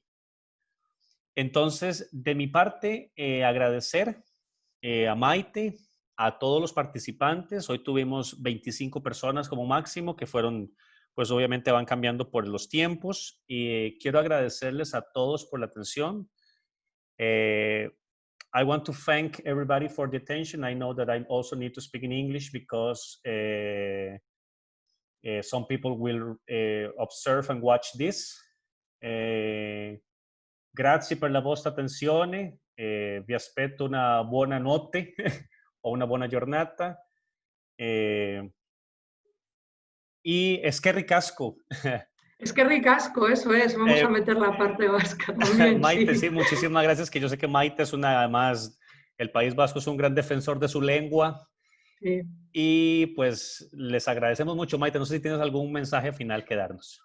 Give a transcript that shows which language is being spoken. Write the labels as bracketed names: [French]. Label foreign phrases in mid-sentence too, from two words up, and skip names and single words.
[Spanish] Entonces, de mi parte, agradecer a Maite, a todos los participantes. Hoy tuvimos 25 personas como máximo, que fueron, pues obviamente van cambiando por los tiempos. Y quiero agradecerles a todos por la atención. [English] I want to thank everybody for the attention. I know that I also need to speak in English because some people will observe and watch this. [Italian] Grazie per la vostra attenzione, vi aspetto una buona notte o una buona giornata. [Spanish] Y es que ricasco. Es que ricasco, eso es. Vamos a meter la parte vasca también. Maite, sí, muchísimas gracias, que yo sé que Maite es además, el País Vasco es un gran defensor de su lengua. Sí. Y pues les agradecemos mucho, Maite. No sé si tienes algún mensaje final que darnos.